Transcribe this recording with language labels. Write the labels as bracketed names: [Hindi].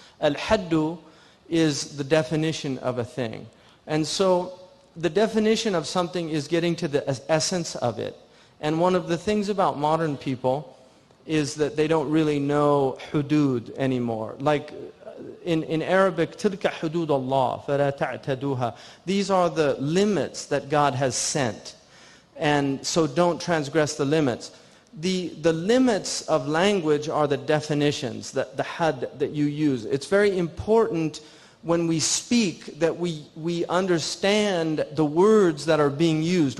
[English] Al-haddu is the definition of a thing. And so the definition of something is getting to the essence of it. And one of the things about modern people is that they don't really know hudud anymore. Like in Arabic, [Arabic] تِلْكَ حُدُودَ اللَّهِ فَلَا تَعْتَدُوهَا. [English] These are the limits that God has set. And so don't transgress the limits. The limits of language are the definitions, the had that you use. It's very important when we speak that we understand the words that are being used.